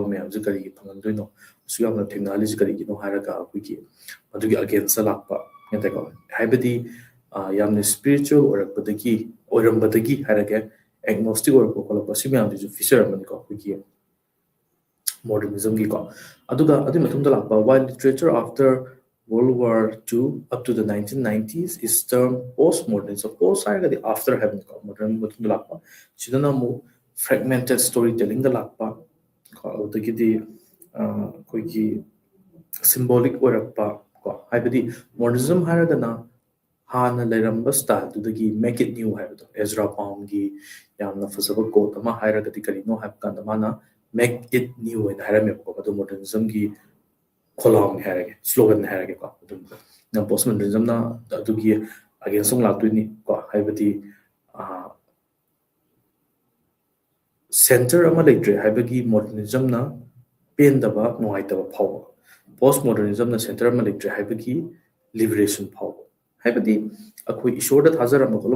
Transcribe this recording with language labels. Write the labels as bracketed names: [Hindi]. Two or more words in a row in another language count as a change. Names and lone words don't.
[Manipuri] ꯃꯌꯥꯝꯁꯦ ꯀꯔꯤꯒꯤ ꯐꯪꯍꯟꯗꯣꯏꯅꯣ ꯑꯁꯨꯛ ꯌꯥꯝꯅ ꯊꯦꯡꯅꯍꯜꯂꯤꯁꯤ ꯀꯔꯤꯒꯤꯅꯣ ꯍꯥꯏꯔꯒ ꯑꯩꯈꯣꯏꯒꯤ ꯃꯗꯨꯒꯤ ꯑꯒꯦꯟꯁꯇ ꯂꯥꯛꯄ ꯅꯠꯇꯦꯀꯣ ꯍꯥꯏꯕꯗꯤ ꯌꯥꯝꯅ ꯁ꯭ꯄꯤꯔꯤꯆꯨꯋꯦꯜ ꯑꯣꯏꯔꯝꯕꯗꯒꯤ ꯍꯥꯏꯔꯒꯦ ꯑꯦꯒꯅꯣꯁꯇꯤꯛ ꯑꯣꯏꯔꯛꯄ ꯈꯣꯠꯂꯛꯄ ꯁꯤ ꯃꯌꯥꯝꯁꯤꯁꯨ ꯐꯤꯆꯔ ꯑꯃꯅꯤꯀꯣ ꯑꯩꯈꯣꯏꯒꯤ ꯃꯣꯗꯔꯅꯤꯖꯝꯒꯤꯀꯣ ꯑꯗꯨꯒ ꯑꯗꯨꯒꯤ ꯃꯇꯨꯡꯗ ꯂꯥꯛꯄ [English] while literature after World War II up to the 1990s is termed post-modernism. [Manipuri] Post ꯍꯥꯏꯔꯒꯗꯤ after ꯍꯥꯏꯕꯅꯤꯀꯣ ꯃꯣꯗꯔꯟ ꯃꯇꯨꯡꯗ ꯂꯥꯛꯄ ꯁꯤꯗꯅ ꯑꯃꯨꯛ [English] fragmented storytelling [Manipuri] ꯂꯥꯛꯄ ꯑꯗꯨꯗꯒꯤꯗꯤ ꯑꯩꯈꯣꯏꯒꯤ symbolic ꯑꯣꯏꯔꯛꯄ ꯀꯣ ꯍꯥꯏꯕꯗꯤ modernism ꯍꯥꯏꯔꯒꯅ ꯍꯥꯟꯅ ꯂꯩꯔꯝꯕ ꯁ꯭ꯇꯥꯏꯜꯗꯨꯗꯒꯤ [English] make it new [Manipuri] ꯍꯥꯏꯕꯗꯣ ꯑꯦꯖ꯭ꯔꯥ ꯄꯥꯎꯟꯒꯤ ꯌꯥꯝꯅ ꯐꯖꯕ ꯀꯣꯠ ꯑꯃ ꯍꯥꯏꯔꯒꯗꯤ ꯀꯔꯤꯅꯣ ꯍꯥꯏꯕ ꯀꯥꯟꯗ ꯃꯥꯅ [English] make it new [Manipuri] ꯍꯥꯏꯅ ꯍꯥꯏꯔꯝꯃꯦꯕꯀꯣ ꯑꯗꯨ ꯃꯣꯗꯔꯅꯤꯖꯝꯒꯤ ꯈꯣꯂꯥꯎꯅꯤ ꯍꯥꯏꯔꯒꯦ ꯁ꯭ꯂꯣꯒꯟ ꯍꯥꯏꯔꯒꯦꯀꯣ ꯑꯗꯨꯝ [English] post modernism [Manipuri] ꯑꯗꯨꯒꯤ ꯑꯒꯦꯟꯁ ꯑꯃꯨꯛ ꯂꯥꯛꯇꯣꯏꯅꯤ ꯀꯣ ꯍꯥꯏꯕꯗꯤ ꯁꯦꯟꯇꯔ ꯑꯃ ꯂꯩꯇ꯭ꯔꯦ ꯍꯥꯏꯕꯒꯤ ꯃꯣꯗꯔꯅꯤꯖꯝꯅ ꯄꯦꯟꯗꯕ ꯅꯨꯡꯉꯥꯏꯇꯕ ꯐꯥꯎꯕ [English] post modernism [Manipuri] ꯁꯦꯟꯇꯔ ꯑꯃ ꯂꯩꯇ꯭ꯔꯦ ꯍꯥꯏꯕꯒꯤ ꯂꯤꯕꯔꯦꯁꯟ ꯐꯥꯎꯕ ꯍꯥꯏꯕꯗꯤ ꯑꯩꯈꯣꯏ ꯏꯁꯣꯔꯗ ꯊꯥꯖꯔꯝꯕ ꯈꯣꯠꯂꯝꯕ